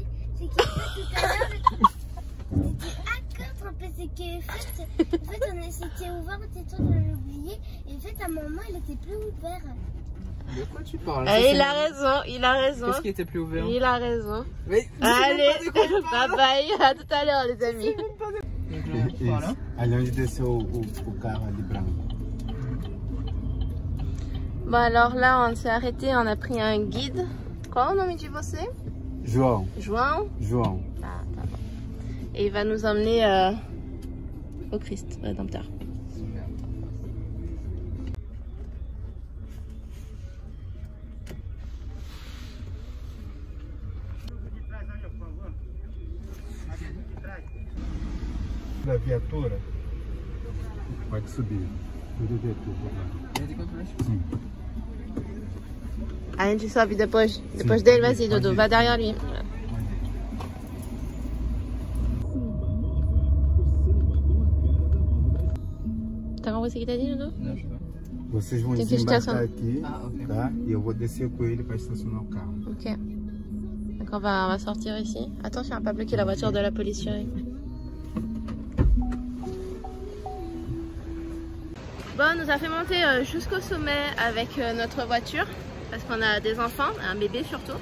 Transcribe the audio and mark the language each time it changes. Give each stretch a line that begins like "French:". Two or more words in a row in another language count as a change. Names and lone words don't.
French: C'est que tout à l'heure, c'est que en fait on s'était ouvert, on était oublié. Et en fait, à un moment, il était plus ouvert. De quoi tu parles? Il a raison. Qu'est-ce qui était plus ouvert? Il a raison. Mais allez,
English: bye bye,
French: à tout à l'heure les amis.
Portuguese: Ali onde desceu o carro ali branco.
French: Bon alors là on s'est arrêté, on a pris un guide.
Portuguese: Qual o nome de você? João. João? João. Ah, tá bom.
French: Et il va nous emmener au Christ Rédempteur.
Portuguese: Da viatura pode subir. Tudo viatura. Sim. A gente sobe depois dele,
French: vas-y Dodo, va derrière lui.
Portuguese: Tá bom você que tá dizendo, Dodo? Não,
French: je sais pas.
Portuguese: Vocês vão desembarcar aqui, tá? E eu vou descer com ele para estacionar o carro.
French: Ok. Donc on va sortir ici. Attention à pas bloquer la voiture de la police, chérie. Bon, on nous a fait monter jusqu'au sommet avec notre voiture parce qu'on a des enfants, un bébé surtout.